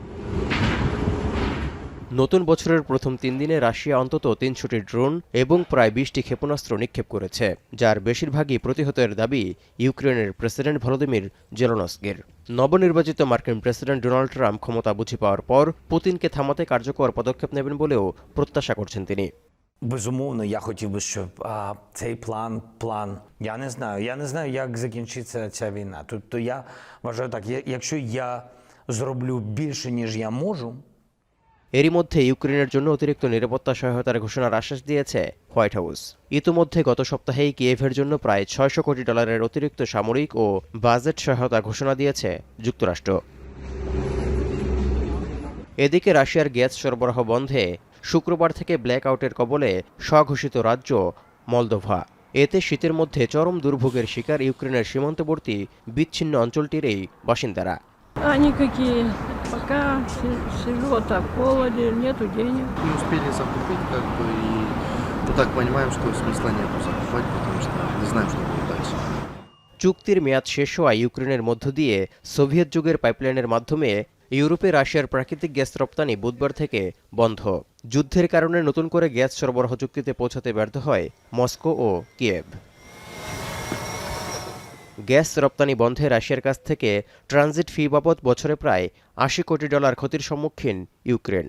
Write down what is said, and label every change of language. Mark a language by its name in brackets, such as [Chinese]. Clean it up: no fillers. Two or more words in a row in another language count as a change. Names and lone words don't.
[Bangla] নতুন বছরের প্রথম 3 দিনে রাশিয়া অন্তত 300টি ড্রোন এবং প্রায় 20টি ক্ষেপণাস্ত্র নিক্ষেপ করেছে, যার বেশিরভাগই প্রতিহতের দাবি ইউক্রেনের প্রেসিডেন্ট ভলোদিমির জেলেনস্কির। নবনির্বাচিত মার্কিন প্রেসিডেন্ট ডোনাল্ড ট্রাম্প ক্ষমতা বুঝে পাওয়ার পর পুতিনকে থামাতে কার্যকর পদক্ষেপ নেবেন বলেও প্রত্যাশা করছেন তিনি। [Ukrainian] Безумовно, я хотів би, щоб цей план, я не знаю, як закінчиться ця війна. Тобто я вважаю так, якщо я зроблю більше, ніж я можу, [Bangla] এরই মধ্যে ইউক্রেনের জন্য অতিরিক্ত নিরাপত্তা সহায়তার ঘোষণার আশ্বাস দিয়েছে হোয়াইট হাউস। ইতিমধ্যে গত সপ্তাহেই কিয়েভের জন্য প্রায় $600 কোটি অতিরিক্ত সামরিক ও বাজেট সহায়তা ঘোষণা দিয়েছে যুক্তরাষ্ট্র। এদিকে রাশিয়ার গ্যাস সরবরাহ বন্ধে শুক্রবার থেকে [English] black outের [Bangla] কবলে স্বঘোষিত রাজ্য মলদোভা। এতে শীতের মধ্যে চরম দুর্ভোগের শিকার ইউক্রেনের সীমান্তবর্তী বিচ্ছিন্ন অঞ্চলটির এই বাসিন্দারা। [Russian] Пока сижу вот так в холоде, нету денег. Не успели закупить, и мы так понимаем, что смысла нету закупать, потому что не знаем, что будет дальше. [Bangla] চুক্তির মেয়াদ শেষ হওয়া ইউক্রেনের মধ্য দিয়ে সোভিয়েত যুগের পাইপলাইনের মাধ্যমে ইউরোপে রাশিয়ার প্রাকৃতিক গ্যাস রপ্তানি বুধবার থেকে বন্ধ। যুদ্ধের কারণে নতুন করে গ্যাস সরবরাহ চুক্তিতে পৌঁছাতে ব্যর্থ হয় মস্কো ও কিয়েভ। গ্যাস রপ্তানি বন্ধে রাশিয়ার কাছ থেকে ট্রানজিট ফি বাবদ বছরে প্রায় $80 কোটি ক্ষতির সম্মুখীন ইউক্রেন।